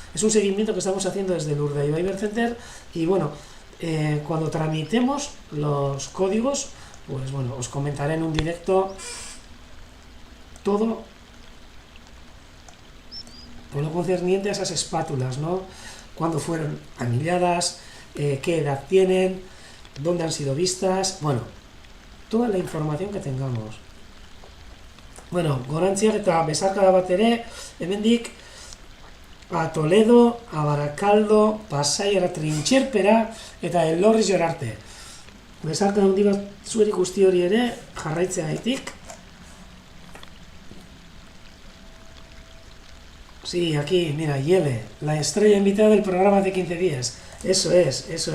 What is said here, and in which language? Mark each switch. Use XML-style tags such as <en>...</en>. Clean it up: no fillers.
<es>Es un seguimiento que estamos haciendo desde el Urdaibai Bird Center, y bueno, cuando tramitemos los códigos, pues bueno, os comentaré en un directo todo lo concerniente a esas espátulas, ¿no? Cuándo fueron anilladas, qué edad tienen, dónde han sido vistas, bueno, toda la información que tengamos.</es> <eu>Bueno, gorantziak eta besarkada bat ere, hemendik a Toledo, a Barakaldo, Pasaiara, Trintxerpera eta Elorrizor arte. Besarkada handi bat zueri guzti hori ere, jarraitzeagaitik.</eu> <es>Sí, aquí, mira, Yele, la estrella invitada del programa de 15 días. Eso es.</es>